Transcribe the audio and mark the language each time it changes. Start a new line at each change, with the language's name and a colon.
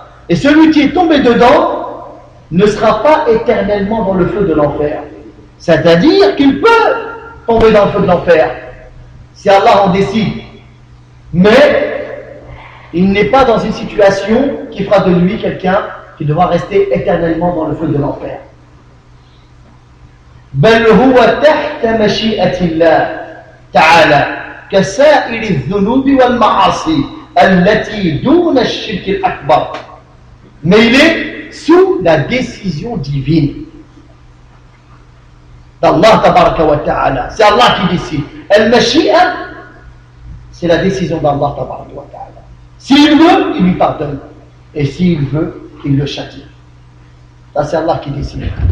French: Et celui qui est tombé dedans ne sera pas éternellement dans le feu de l'enfer. C'est-à-dire qu'il peut tomber dans le feu de l'enfer si Allah en décide. Mais il n'est pas dans une situation qui fera de lui quelqu'un qui devra rester éternellement dans le feu de l'enfer.
Arabic: بل هو تحت مشيئة الله تعالى كسائر الذنوب والمعاصي التي دون الشرك الأكبر.
French: Mais il est sous la décision divine d'Allah tabaraka wa ta'ala. C'est Allah qui décide. Al-mashi'a, c'est la décision d'Allah tabaraka wa ta'ala. S'il veut, il lui pardonne. Et s'il veut, il le châtie. Là, c'est Allah qui décide.